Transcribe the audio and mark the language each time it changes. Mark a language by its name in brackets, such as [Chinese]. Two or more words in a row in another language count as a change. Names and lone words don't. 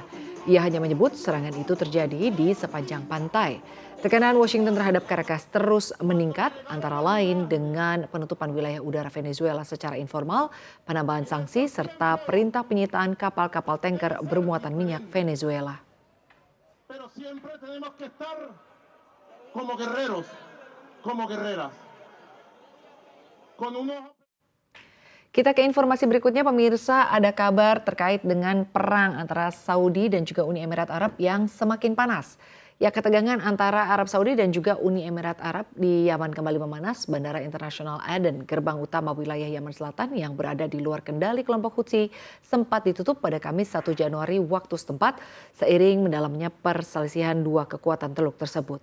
[Indonesian] Ia hanya menyebut serangan itu terjadi di sepanjang pantai. Tekanan Washington terhadap Caracas terus meningkat, antara lain dengan penutupan wilayah udara Venezuela secara informal, penambahan sanksi, serta perintah penyitaan kapal-kapal tanker bermuatan minyak Venezuela. [Spanish] Pero siempre tenemos que estar como guerreros, como guerreras, con unos... [Indonesian] Kita ke informasi berikutnya pemirsa, ada kabar terkait dengan perang antara Saudi dan juga Uni Emirat Arab yang semakin panas. Ya, ketegangan antara Arab Saudi dan juga Uni Emirat Arab di Yaman kembali memanas. Bandara Internasional Aden, gerbang utama wilayah Yaman Selatan yang berada di luar kendali kelompok Houthi, sempat ditutup pada Kamis 1 Januari waktu setempat seiring mendalamnya perselisihan dua kekuatan teluk tersebut.